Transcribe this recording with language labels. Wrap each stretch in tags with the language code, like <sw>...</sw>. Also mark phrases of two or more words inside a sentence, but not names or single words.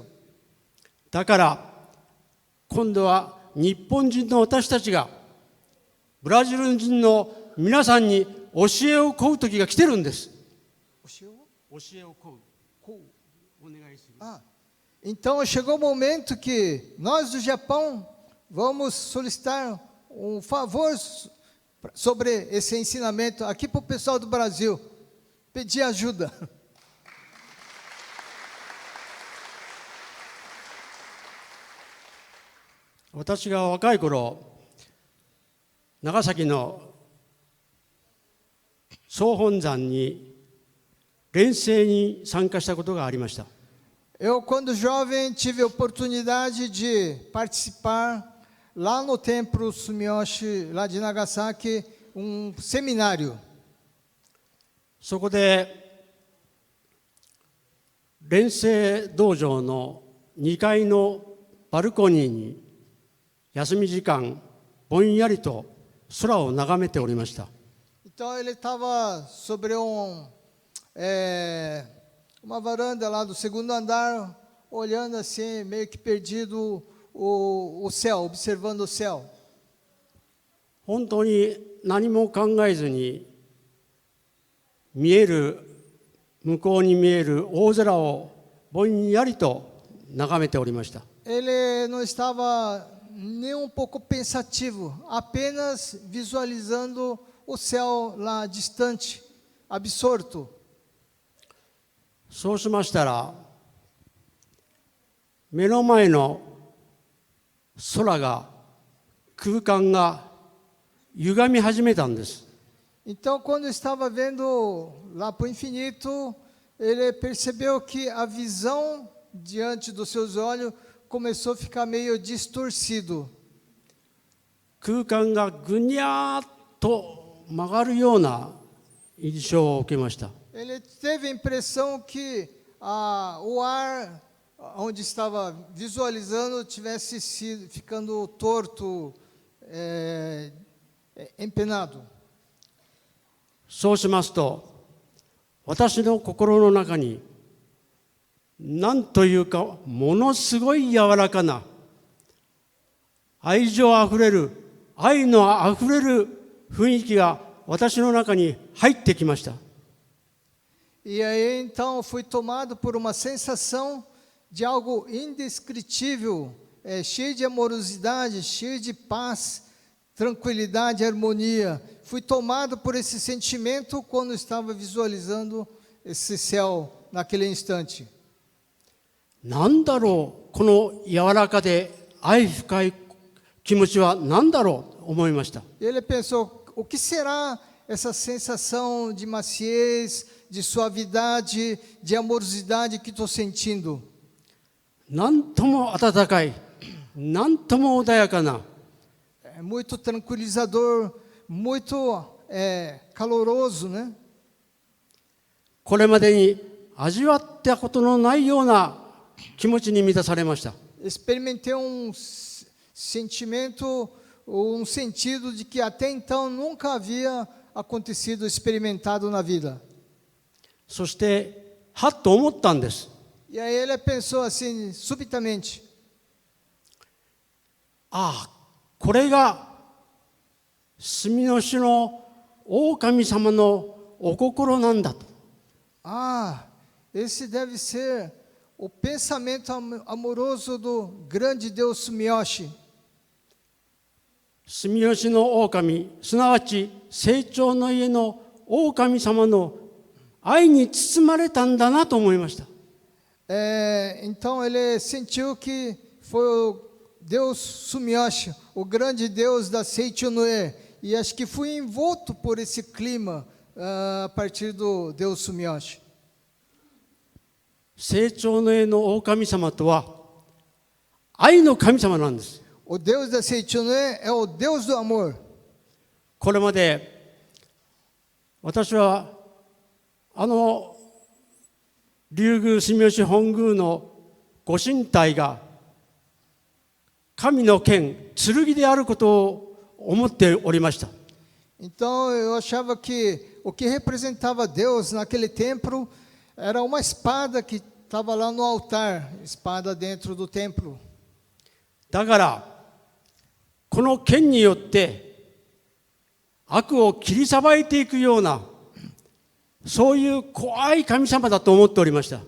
<ja>だから今度は日本人の私たちがブラジル人の皆さんに教えを請う時が来てるんです。教えを請う。お願いする。</ja> <pt>Então chegou o momento que nós do Japão vamos solicitar um favor sobre esse ensinamento aqui para o pessoal do Brasil, pedir ajuda.</pt> <ja>私が若い頃、長崎の総本山に錬成に参加したことがありました。</ja> <pt>Eu, quando jovem, tive a oportunidade de participar lá no templo Sumiyoshi, lá de Nagasaki, um seminário.</pt> <ja>そこで錬成道場の2階のバルコニーに休み時間ぼんやりと空を眺めておりました。</ja> <pt>Então ele estava sobre uma varanda lá do segundo andar, olhando assim, meio que perdido o céu, observando o céu.</pt> <ja>本当に何も考えずに向こうに見える大空をぼんやりと眺めておりました。</ja> <pt>Ele não estava nem um pouco pensativo, apenas visualizando o céu lá distante, absorto.</pt> <ja>そうしましたら、目の前の空間が歪み始めたんです。</ja> <pt>Então, quando estava vendo lá para o infinito, ele percebeu que a visão diante dos seus olhos começou a ficar meio distorcido.</pt> <ja>空間がぐにゃーっと曲がるような印象を受けました。</ja> <pt>Ele teve a impressão que o ar onde estava visualizando tivesse ficando torto, empenado.</pt> <ja>そうしますと、私の心の中に何というかものすごい柔らかな愛情あふれる、愛のあふれる雰囲気が私の中に入ってきました。</ja> <pt>E aí então fui tomado por uma sensação de algo indescritível, cheio de amorosidade, cheio de paz, tranquilidade, harmonia. Fui tomado por esse sentimento quando estava visualizando esse céu naquele instante.</pt> <ja>なんだろう、この柔らかで愛深い気持ちは何だろうと思いました。</ja> <pt>E ele pensou, o que será essa sensação de maciez, de suavidade, de amorosidade que estou sentindo?</pt> <ja>なんとも温かい、なんとも穏やかな、</ja> <pt>É muito tranquilizador, muito caloroso, né?</pt> <ja>これまでに味わったことのないような気持ちに満たされました。</ja> <pt>Experimentei sentimento, um sentido de que até então nunca havia acontecido, experimentado na vida.</pt> <ja>そしてはっと思ったんです。</ja> <pt>E aí ele pensou assim, subitamente,</pt> <ja>ああ、これが住吉の狼様のお心なんだと。</ja> <pt>esse deve ser o pensamento amoroso do grande Deus Sumiyoshi.</pt> <ja>住吉の狼、すなわち成長の家の狼様の愛に包まれたんだなと思いました。</ja> <pt>Então ele sentiu que foi o Deus Sumiyoshi, o grande Deus da Seichonoe, e acho que fui envolto por esse clima a partir do Deus Sumiyoshi.</pt> <ja>成長の絵の大神様とは愛の神様なんです。</ja> <pt>O Deus da Seichonoe é o Deus do amor.</pt> <ja>これまで私は龍宮住吉本宮のご神体が神の剣、剣であることを思っておりました。</ja> <pt>Então eu achava que o que representava Deus naquele templo era uma espada que estava lá no altar, espada dentro do templo.</pt> <ja>だからこの剣によって悪を切りさばいていくようなそういう怖い神様だと思っておりました。</ja>